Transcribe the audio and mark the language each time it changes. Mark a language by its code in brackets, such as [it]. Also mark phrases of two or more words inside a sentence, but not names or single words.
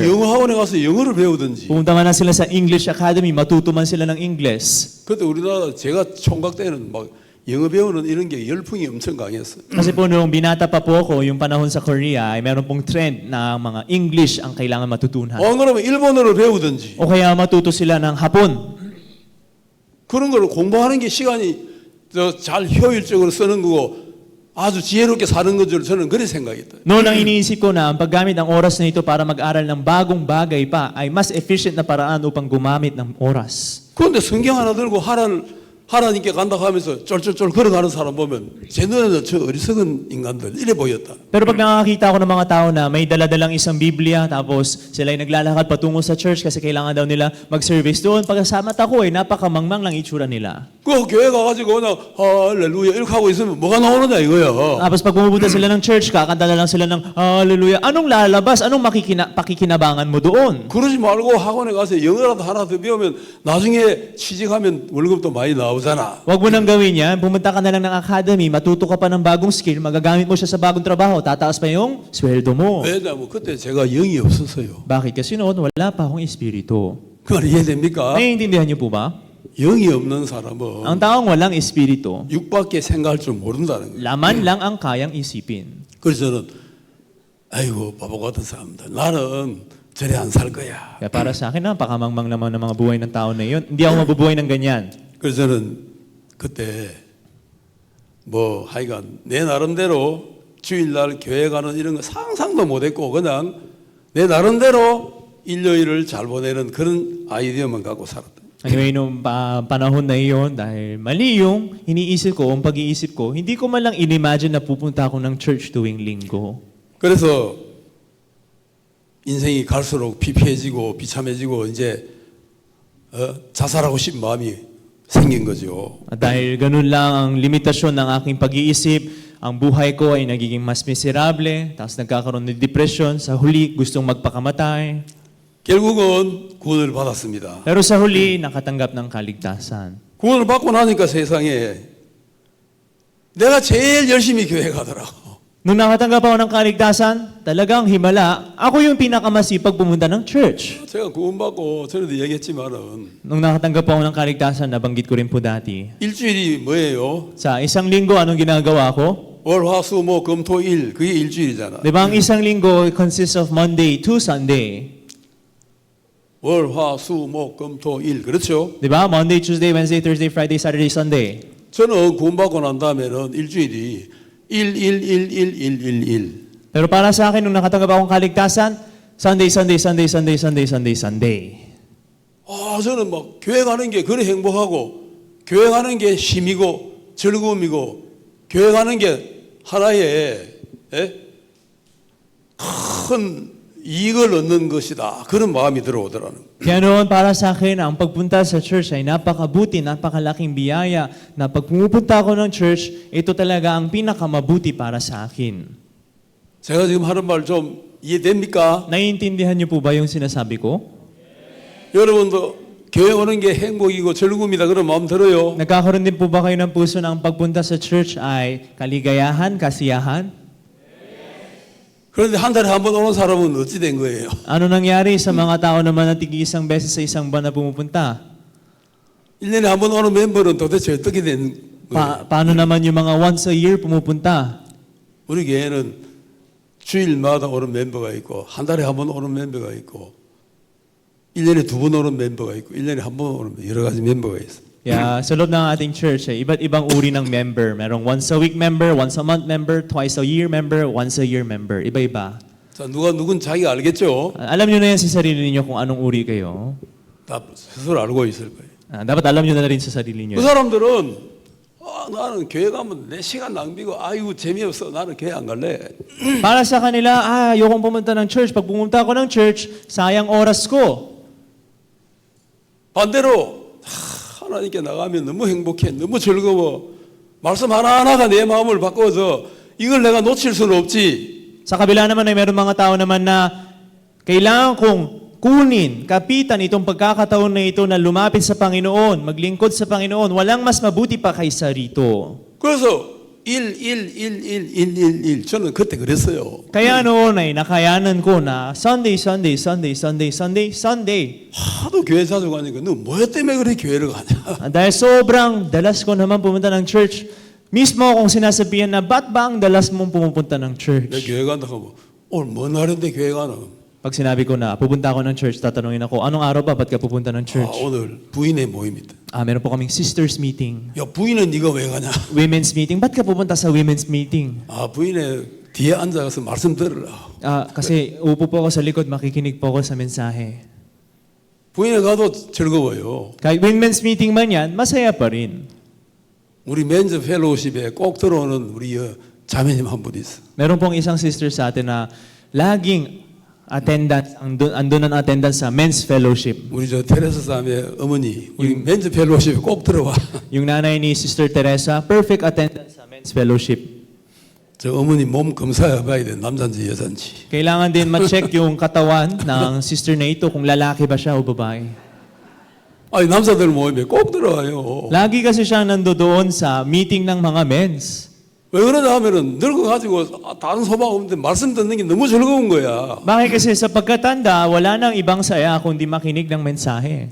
[ko] 영어 학원에 가서 영어를 배우든지. [tl] Pumunta man na sila sa English academy, matuto man sila ng English. [ko] 그때 우리나라 제가 총각 때는 막 영어 배우는 이런 게 열풍이 엄청 강했어요. [tl] Kasi po noong binata pa po ako, yung panahon sa Korea, ay meron pong trend na mga English ang kailangan matutunan. [ko] 그러면 일본어를 배우든지 [tl] O kaya matuto sila ng Hapon. [ko] 그런 걸 공부하는 게 시간이 잘 효율적으로 쓰는 거고 아주 지혜롭게 사는 건 줄 저는 그렇게 생각했다. [tl] Noon ang iniisip ko na ang paggamit ng oras na ito para mag-aral ng bagong bagay pa ay mas efficient na paraan upang gumamit ng oras. [ko] 그런데 성경 하나 들고 하나님께 간다고 하면서 쫄쫄쫄 걸어가는 사람 보면 제 눈에는 저 어리석은 인간들 이래 보였다. [tl] Pero pag nakakita ako ng mga tao na may daladalang isang Biblia tapos sila ay naglalakad patungo sa church kasi kailangan daw nila mag-service doon, pagkasama ako ay napakamangmang lang itsura nila. [ko] 그 교회 가가지고 그냥 할렐루야 이렇게 하고 있으면 뭐가 나오느냐 이거야. [tl] Tapos pag pumupunta sila ng church, kakanta na lang sila ng Hallelujah. Anong lalabas? Anong pakikinabangan mo doon? [ko] 그러지 말고 학원에 가서 영어라도 하나 더 배우면 나중에 취직하면 월급도 많이 나오잖아. [tl] Huwag mo nang gawin yan. Pumunta ka na lang ng academy, matuto ka pa ng bagong skill, magagamit mo siya sa bagong trabaho, tataas pa yung sweldo mo. [ko] 왜냐면 그때 제가 영이 없었어요. [tl] Bakit? Kasi noon, wala pa akong espiritu. [ko] 그 말 이해됩니까? [tl] Naiintindihan niyo po ba? [ko] 영이 없는 사람은 [tl] Ang taong walang espiritu, [ko] 육밖에 생각할 줄 모른다는 거예요. [tl] laman lang ang kayang isipin. [ko] 그래서 저는 아이고 바보 같은 사람들 나는 저래 안 살 거야. [tl] Kaya para sa akin, napakamangmang naman ng mga buhay ng tao na yun. Hindi ako mabubuhay ng ganyan. [ko] 그래서 저는 그때 뭐 하여간 내 나름대로 주일날 교회 가는 이런 거 상상도 못했고 그냥 내 나름대로 일요일을 잘 보내는 그런 아이디어만 갖고 살았다. [tl] Anyway, nung panahon na iyon, dahil mali yung iniisip ko, ang pag-iisip ko, hindi ko man lang in-imagine na pupunta ako ng church tuwing linggo. [ko] 그래서 인생이 갈수록 피폐해지고 비참해지고 이제 자살하고 싶은 마음이 생긴 거죠. [tl] At dahil ganun lang ang limitasyon ng aking pag-iisip, ang buhay ko ay nagiging mas miserable, tapos nagkakaroon ng depression, sa huli gustong magpakamatay. [ko] 결국은 구원을 받았습니다. [tl] Pero sa huli, nakatanggap ng kaligtasan. [ko] 구원을 받고 나니까 세상에 내가 제일 열심히 교회 가더라고. [tl] Nung nakatanggap ako ng kaligtasan, talagang himala, ako yung pinakamasipag pumunta ng church. [ko] 제가 구원받고 전에도 얘기했지만은 [tl] Nung nakatanggap ako ng kaligtasan, nabanggit ko rin po dati. [ko] 일주일이 뭐예요? [tl] Sa isang linggo, anong ginagawa ko? [ko] 월, 화, 수, 목, 금, 토, 일 그게 일주일이잖아. [tl] Di ba ang isang linggo [en] consists of Monday to Sunday? [ko] 월, 화, 수, 목, 금, 토, 일 그렇죠? [tl] Di ba? [en] Monday, Tuesday, Wednesday, Thursday, Friday, Saturday, Sunday. [ko] 저는 구원받고 난 다음에는 일주일이 1. [tl] Pero para sa akin, nung nakatanggap akong kaligtasan, [en] Sunday, Sunday, Sunday, Sunday, [tl] Sunday, Sunday, Sunday. [ko] 저는 막 교회 가는 게 그래 행복하고 교회 가는 게 힘이고 즐거움이고 교회 가는 게 하나의 큰 이익을 얻는 것이다. 그런 마음이 들어오더라는 거예요. [tl] Kaya noon para sa akin, ang pagpunta sa church ay napakabuti, napakalaking biyaya na pag pumupunta ako ng church, ito talaga ang pinakamabuti para sa akin. [ko] 제가 지금 하는 말 좀 이해됩니까? [tl] Naiintindihan niyo po ba yung sinasabi ko? [ko] 여러분도 교회 오는 게 행복이고 즐거움이다 그런 마음 들어요? [tl] Nagkakaroon din po ba kayo ng puso na ang pagpunta sa church ay kaligayahan, kasiyahan? [ko] 그런데 한 달에 한 번 오는 사람은 어찌 된 거예요? [tl] Ano nangyari sa mga tao naman na tig-isang beses sa isang buwan na pumupunta? [ko] 1년에 한 번 오는 멤버는 도대체 어떻게 된 거예요? [tl] Paano naman yung mga [en] once a year [tl] pumupunta? [ko] 우리 교회는 주일마다 오는 멤버가 있고 한 달에 한 번 오는 멤버가 있고 1년에 두 번 오는 멤버가 있고 1년에 한 번 오는 여러 가지 멤버가 있어요. [en] Yeah, [tl] sa loob ng ating church, iba't ibang uri ng member. [en] Merong once a week member, once a month member, twice a year member, once a year member. [tl] Iba-iba. [ko] 자, 누군 자기가 알겠죠? [tl] Alam nyo na yan sa sarili niyo kung anong uri kayo. [ko] 다 스스로 알고 있을 거예요. [tl] Dapat alam nyo na rin sa sarili 그 niyo. [ko] 사람들은 나는 교회 가면 내 시간 낭비고 아이고 재미없어 나는 교회 안 갈래. [tl] Para sa kanila, ayokong pumunta ng church. Pag pumunta ako ng church, sayang oras ko. [ko] 반대로 하나님께 나가면 너무 행복해, 너무 즐거워. 말씀 하나하나가 내 마음을 바꿔서 이걸 내가 놓칠 수는 없지. [tl] Sa kabila naman ay meron mga tao naman na kailangan kong kunin, kapitan itong pagkakataon na ito na lumapit sa Panginoon, maglingkod sa Panginoon. Walang mas mabuti pa kaysa rito. [ko] 그래서 1 저는 그때 그랬어요. [tl] Kaya noon ay nakayanan ko na Sunday. [ko] 하도 교회 자주 가니까 너 뭐 때문에 그래 교회를 가냐? [tl] Dahil sobrang dalas ko naman pumunta ng church, mismo akong sinasabihan na, ba't ba ang dalas mong pumupunta ng 내 church? [ko] 교회 간다고 하면 오늘 뭔 날인데 교회 가는? [tl] Pag sinabi ko na, pupunta ako ng church, tatanungin ako, anong araw ba, ba't ka pupunta ng 아, church? [ko] 오늘 부인의 모임이다. [tl] Meron po kaming [en] sisters meeting, [ko] 야 부인은 네가 왜 가냐? [en] women's meeting. [tl] Ba't ka pupunta sa [en] women's meeting? [ko] 아 부인의 뒤에 앉아서 말씀 들으라. [tl] Kasi upo po ako sa likod, makikinig po ako sa mensahe. [ko] 부인에 가도 즐거워요. [tl] Kahit [en] women's meeting [tl] man yan, masaya pa rin. [ko] 우리 [en] men's fellowship [ko] 에 꼭 들어오는 우리 자매님 한 분 있어. [tl] Meron pong isang sister sa atin na laging attendance, andun ang attendance sa [en] men's fellowship. [ko] 우리 저 테레사 자매 어머니 우리 [en] men's fellowship [ko] 에 꼭 들어와. [tl] Yung nanay ni Sister Teresa, [en] perfect attendance [tl] sa [en] men's fellowship. [ko] 저 어머니 몸 검사해봐야 돼. 남자인지 여자인지. [tl] Kailangan din ma-check yung katawan ng sister na ito kung lalaki ba siya o babae. [ko] 아니 남자들 모임에 꼭 들어와요. [tl] Lagi kasi siyang nandoon sa meeting ng mga men's. [ko] 왜 그러냐 하면은 늙어가지고 다른 소망 없는데 말씀 듣는 게 너무 즐거운 거야. [tl] Bakit kasi sa pagkatanda, wala nang ibang saya kundi makinig ng mensahe.